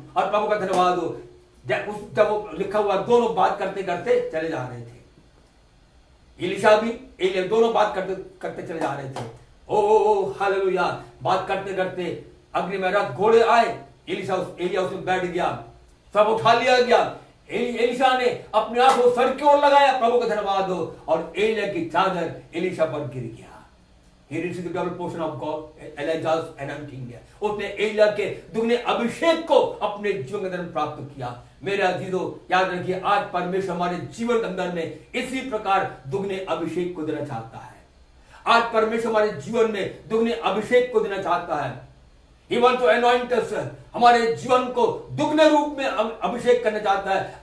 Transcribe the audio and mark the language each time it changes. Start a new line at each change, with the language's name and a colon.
Hindi: और प्रभु का धन्यवाद हो, जब वो लिखा हुआ दोनों बात करते करते चले जा रहे थे, एलीशा भी एलिय्याह दोनों बात करते करते चले जा रहे थे। ओ हालेलुया। बात करते करते अग्नि में रथ घोड़े आए, एलिय्याह उसमें बैठ गया, सब उठा लिया गया। एलीशा ने अपने आप को सर की ओर लगाया, प्रभु का धन्यवाद हो, और एलिय्याह की चादर एलीशा पर गिर गया।
English: He received the double portion of God, Elijah's anointing।
Hindi: उसने एलिय्याह के दुगने अभिषेक को अपने जीवन के अंदर प्राप्त किया। मेरे अजीजों, याद रखिए आज परमेश्वर हमारे जीवन के अंदर में इसी प्रकार दुगने अभिषेक को देना चाहता है। आज परमेश्वर हमारे जीवन में दुगने अभिषेक को देना चाहता है।
English: He wants to anoint us,
Hindi: हमारे जीवन को दुगने रूप में अभिषेक करना चाहता है।